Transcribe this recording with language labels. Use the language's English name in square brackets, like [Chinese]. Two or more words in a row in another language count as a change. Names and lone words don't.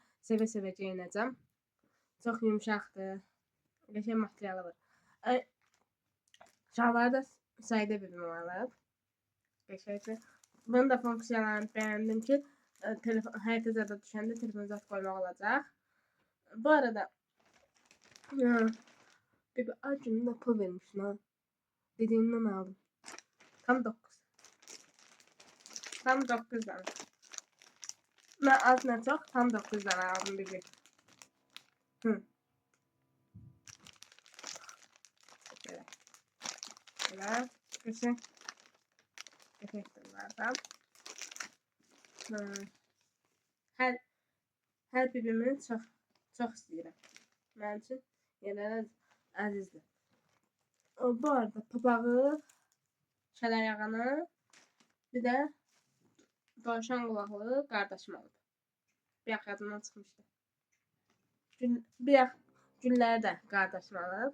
[Azerbaijani] Sevə-sevə geyinəcəm. Çox yumşaqdır. Qəşəng materialı var. Şalvarı da sayda bilməm olub. Qəşəngdir. Bunun da funksiyalarını bəyəndim ki, həyətə zada düşəndə telefon zat qoymaq olacaq. [Turkish] Bu arada [Azerbaijani] bir acının da pul vermişsin ha. [Turkish] Dediğinden aldım. Tam 9. Tam 9 tane. Ben az ne çok tam 9 tane aldım bir. Böyle. Güzel. Efektlerden. Her birimi çok istəyirəm. [Azerbaijani] Mənim üçün yerlərə əzizdir. [Turkish] Bu arada [Azerbaijani] papağı, şələ bir də dovşan qulaqlı qardaşım alıb. Bir yax yadımdan çıxmışdı. Bir yax gülləri də qardaşım alıb.